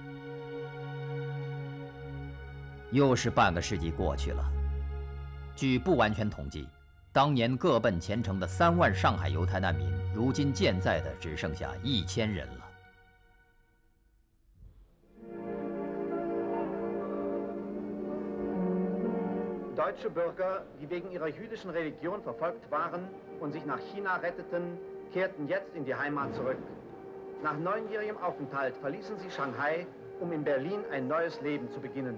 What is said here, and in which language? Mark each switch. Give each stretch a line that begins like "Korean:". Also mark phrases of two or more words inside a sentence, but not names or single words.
Chinese: 又是半个世纪过去了，据不完全统计，当年各奔前程的3万上海犹太难民，如今健在的只剩下1000人了。
German: Deutsche Bürger, die wegen ihrer jüdischen Religion verfolgt waren und sich nach China retteten, kehrten jetzt in die Heimat zurück. Nach 9-jährigem Aufenthalt verließen sie Shanghai, um in Berlin ein neues Leben zu beginnen.